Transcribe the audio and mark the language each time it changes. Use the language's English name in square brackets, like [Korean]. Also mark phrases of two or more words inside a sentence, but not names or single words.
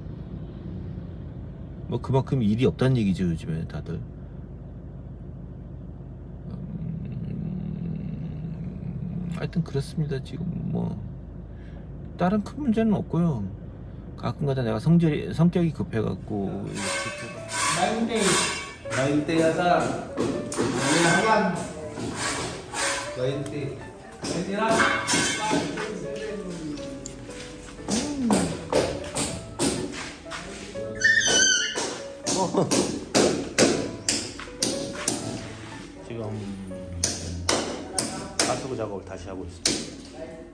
[Korean] 뭐 그만큼 일이 없다는 얘기죠, 요즘에 다들. 하여튼 그렇습니다. 지금 뭐 다른 큰 문제는 없고요. 가끔가다 내가 성격이 급해갖고 Lainte asa. Hagan. Lainte. Lainte lang. 지금 하수구 작업을 다시 하고 있습니다.